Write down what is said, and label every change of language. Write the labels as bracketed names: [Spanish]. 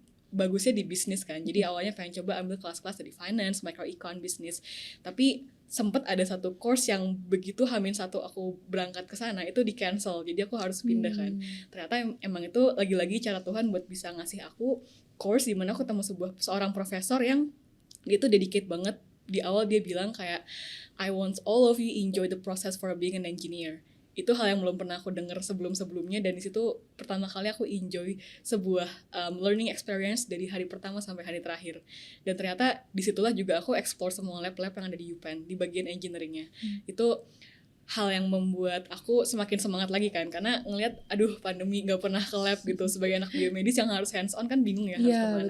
[Indonesian] bagusnya di bisnis kan. Jadi awalnya pengen coba ambil kelas-kelas dari finance, microecon, bisnis. Tapi sempat ada satu course yang begitu H-1 aku berangkat ke sana itu di cancel. Jadi aku harus pindah kan. Ternyata emang itu lagi-lagi cara Tuhan buat bisa ngasih aku course di mana aku ketemu seorang profesor yang dia tuh dedicate banget. Di awal dia bilang kayak [English] I want all of you enjoy the process for being an engineer. [Indonesian] Itu hal yang belum pernah aku dengar sebelum-sebelumnya, dan di situ pertama kali aku enjoy sebuah learning experience dari hari pertama sampai hari terakhir. Dan ternyata disitulah juga aku explore semua lab-lab yang ada di UPenn di bagian engineeringnya. Itu hal yang membuat aku semakin semangat lagi kan, karena ngelihat aduh pandemi nggak pernah ke lab gitu, sebagai anak biomedis yang harus hands on kan bingung ya harus kemana.